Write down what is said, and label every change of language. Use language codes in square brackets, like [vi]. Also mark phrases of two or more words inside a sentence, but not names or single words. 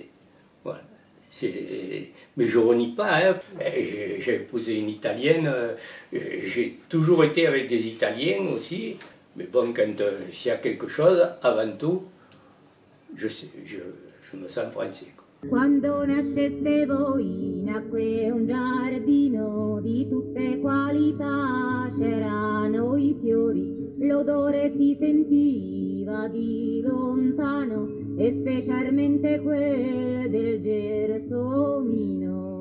[fr] Voilà. Mais je ne renie pas, hein. J'ai épousé une Italienne, j'ai toujours été avec des Italiens aussi, mais bon, quand s'il y a quelque chose, avant tout, je me sens français. [it] Quando nasceste voi nacque un giardino di tutte qualità, c'erano i fiori, l'odore si sentiva di lontano e specialmente quel del gelsomino.